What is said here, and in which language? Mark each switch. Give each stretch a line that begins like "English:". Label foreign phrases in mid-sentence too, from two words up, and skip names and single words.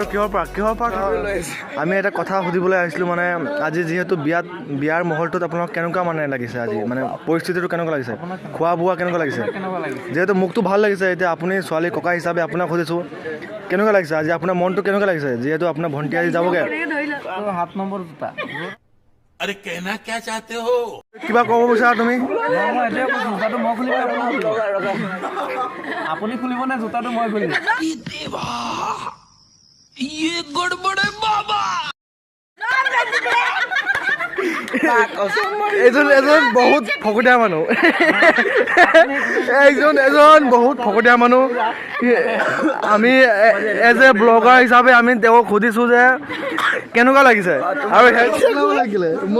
Assamese: কিহৰ পৰা আমি এটা কথা সুধিবলৈ আহিছিলো মানে আজি যিহেতু বিয়াৰ মহলটোত আপোনাক কেনেকুৱা মানে লাগিছে আজি মানে পৰিস্থিতিটো কেনেকুৱা লাগিছে খোৱা বোৱা কেনেকুৱা লাগিছে যিহেতু মোকতো ভাল লাগিছে এতিয়া আপুনি ছোৱালী ককা হিচাপে আপোনাক সুধিছোঁ কেনেকুৱা লাগিছে আজি আপোনাৰ মনটো কেনেকুৱা লাগিছে যিহেতু আপোনাৰ ভণ্টি আজি যাবগৈ 7 নম্বৰ জোতা
Hindi: अरे कहना क्या चाहते हो
Assamese: কিবা ক'ব বিচাৰা তুমি জোতাটো মই খুলিম আপুনি খুলিব নে জোতাটো মই খুলিম
Hindi: ये गड़बड़ है बाबा
Assamese: এজন বহুত ফকতীয়া মানুহ এজন বহুত ফকতীয়া মানুহ আমি
English: as a blogger
Assamese: হিচাপে আমি তেওঁক সুধিছোঁ যে কেনেকুৱা লাগিছে আৰু মোক